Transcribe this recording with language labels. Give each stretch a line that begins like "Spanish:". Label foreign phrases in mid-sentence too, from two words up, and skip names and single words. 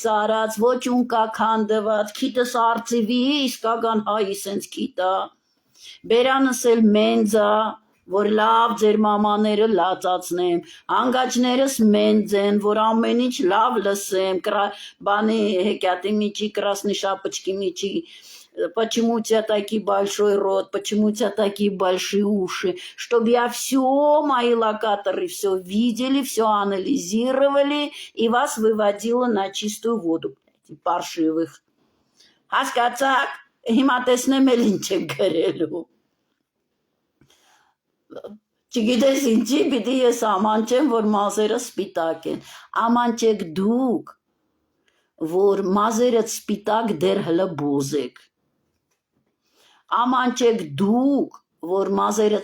Armenian: արած, ոչ ունկա քանդված, քիտս արծիվի, իսկական հայի սենց քիտա, բերանս էլ մենձա, որ լավ ձեր մամաները լացացնեմ, հանգաճներս մենձ են, որ ամեն ինչ լավ լսեմ, բանի հեկյատի միջի,
Russian: красной шапочки
Armenian: միջի,
Russian: почему у тебя такие большой рот, почему у тебя такие большие уши, чтобы я все, мои локаторы все видели, все анализировали и вас выводила на чистую воду, паршивых.
Armenian: Հասկացաք, հիմա տեսնեմ էլ ինչ եք գրելու. Չգիտես ինչի, պիտի ես ամանչեմ, որ մազերը սպիտակ են, ամանչեք դուք, որ մազերը սպիտակ դեր հլը բոզեք, ամանչեք դուք, որ մազերը